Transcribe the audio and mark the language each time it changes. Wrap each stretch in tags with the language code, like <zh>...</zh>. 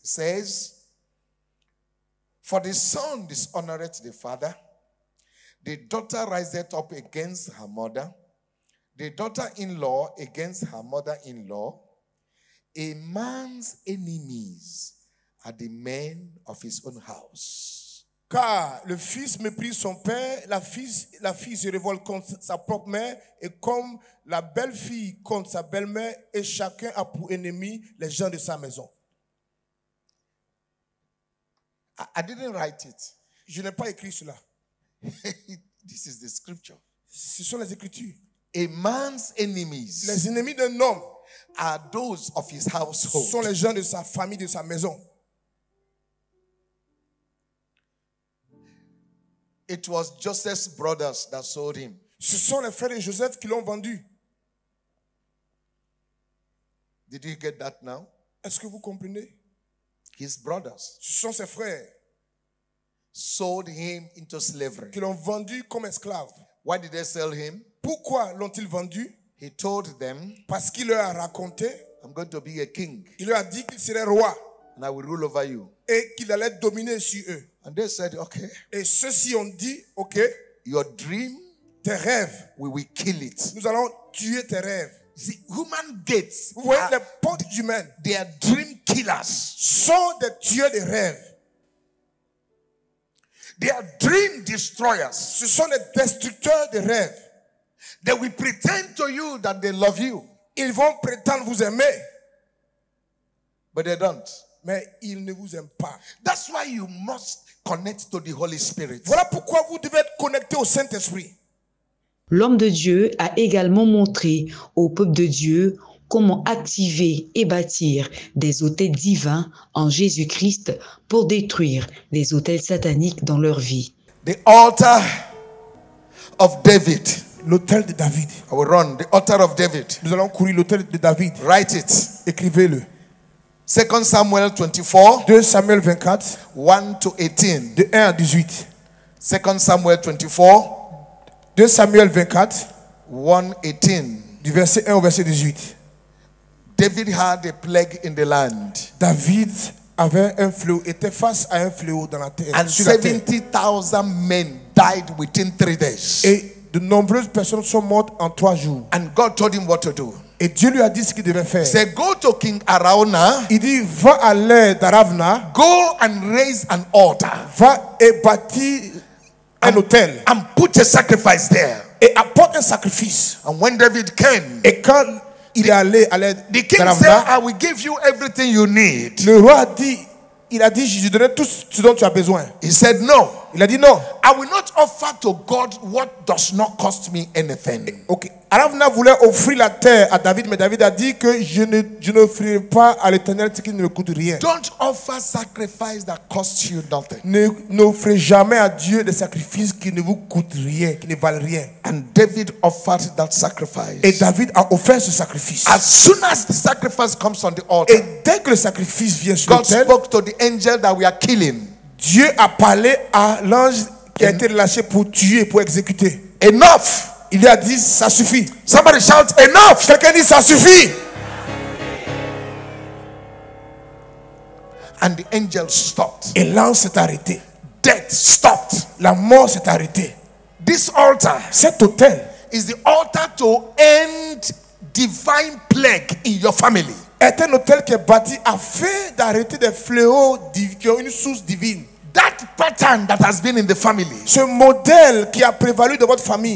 <en>It says, for the son dishonoreth the father, the daughter riseth up against her mother, the daughter-in-law against her mother-in-law. A man's enemies are the men of his own house.</en> <fr>Car le fils méprise son père, la fille se révolte contre sa propre mère, et comme la belle-fille contre sa belle-mère, et chacun a pour ennemi les gens de sa maison.</fr> <en>I didn't write it.</en> <fr>Je n'ai pas écrit cela.</fr> <en>This is the scripture.</en> <fr>Ce sont les Écritures.</fr> <en>A man's enemies,</en> <fr>les ennemis d'un homme,</fr> <en>are those of his household.</en> <fr>Sont les gens de sa famille, de sa maison.</fr> <en>It was Joseph's brothers that sold him.</en> <fr>Ce sont les frères de Joseph qui l'ont vendu.</fr> <en>Did you get that now?</en> <fr>Est-ce que vous comprenez?</fr> <en>His brothers.</en> <fr>Ce sont ses frères.</fr> <en>Sold him into slavery.</en> <fr>Qui l'ont vendu comme esclave.</fr> <en>Why did they sell him?</en> <fr>Pourquoi l'ont-ils vendu?</fr> <en>He told them,</en> <fr>parce qu'il leur a raconté,</fr> <en>I'm going to be a king.</en> <fr>Il leur a dit qu'il serait roi.</fr> <en>And I will rule over you.</en> <fr>Et qu'il allait dominer sur eux.</fr> <en>And they said, okay.</en> <fr>Et ceux-ci ont dit, ok.</fr> <en>Your dream,</en> <fr>tes rêves,</fr> <en>we will kill it.</en> <fr>Nous allons tuer tes rêves.</fr> <en>The human gates,</en> <fr>vous voyez, les portes humaines,</fr> <en>they are dream killers.</en> <fr>Sont des tueurs de rêves.</fr> <en>They are dream destroyers.</en> <fr>Ce sont des destructeurs de rêves.</fr> <en>They will pretend to you that they love you.</en> <fr>Ils vont prétendre vous aimer.</fr> <en>But they don't.</en> <fr>Mais ils ne vous aiment pas.</fr> <en>That's why you must connect to the Holy Spirit.</en> <fr>Voilà pourquoi vous devez être connecté au Saint-Esprit. L'homme de Dieu a également montré au peuple de Dieu comment activer et bâtir des autels divins en Jésus-Christ pour détruire les autels sataniques dans leur vie.</fr> <en>The altar of David.</en> <fr>L'autel de David.</fr> <en>I will run. The altar of David.</en> <fr>Nous allons courir l'autel de David.</fr> <en>Write it.</en> <fr>Écrivez-le.</fr> <en>2 Samuel 24.</en> <fr>2 Samuel 24.</fr> <en>1 to 18.</en> <fr>De 1 à 18.</fr> <en>2 Samuel 24.</en> <fr>2 Samuel 24.</fr> <en>1, 18.</en> <fr>Du verset 1 au verset 18.</fr> <en>David had a plague in the land.</en> <fr>David avait un fléau, était face à un fléau dans la terre.</fr> <en>And 70,000 men died within 3 days.</en> <fr>Et de nombreuses personnes sont mortes en 3 jours.</fr> <en>And God told him what to do.</en> <fr>Et Dieu lui a dit ce qu'il devait faire.</fr> <en>Say, go to King Arauna.</en> <fr>Il dit, va à l'aide d'Aravna.</fr> <en>Go and raise an altar.</en> <fr>Va et bâtis un autel.</fr> <en>And put a sacrifice there.</en> <fr>Et apporte un sacrifice.</fr> <en>And when David came,</en> <fr>et quand il est allé à l'aide</fr> <en>the king said, I will give you everything you need.</en> <fr>Le roi a dit, il a dit, je donnerai tout ce dont tu as besoin.</fr> <en>He said no.</en> <fr>Il a dit non.</fr> <en>I will not offer to God what does not cost me anything. Okay.</en> <fr>Aravna voulait offrir la terre à David, mais David a dit que je n'offrirai pas à l'Éternel ce qui ne me coûte rien.</fr> <en>Don't offer sacrifice that costs you nothing.</en> <fr>N'offrez jamais à Dieu des sacrifices qui ne vous coûtent rien, qui ne valent rien.</fr> <en>And David offered that sacrifice.</en> <fr>Et David a offert ce sacrifice.</fr> <en>As soon as the sacrifice comes on the altar,</en> <fr>et dès que le sacrifice vient sur</fr> <en>God</en> <fr>l'autel,</fr> <en>spoke to the angel that we are killing.</en> <fr>Dieu a parlé à l'ange qui a été relâché pour tuer, pour exécuter.</fr> <en>Enough.</en> <fr>Il lui a dit, ça suffit.</fr> <en>Somebody shout, enough.</en> <fr>Quelqu'un dit, ça suffit.</fr> <en>And the angel stopped.</en> <fr>Et l'ange s'est arrêté.</fr> <en>Death stopped.</en> <fr>La mort s'est arrêtée.</fr> <en>This altar,</en> <fr>cet autel,</fr> <en>is the altar to end divine plague in your family.</en> <fr>Est un autel qui est bâti afin d'arrêter des fléaux qui ont une source divine.</fr> <en>That pattern that has been in the family.</en> <fr>Ce modèle qui a prévalu dans votre famille.</fr>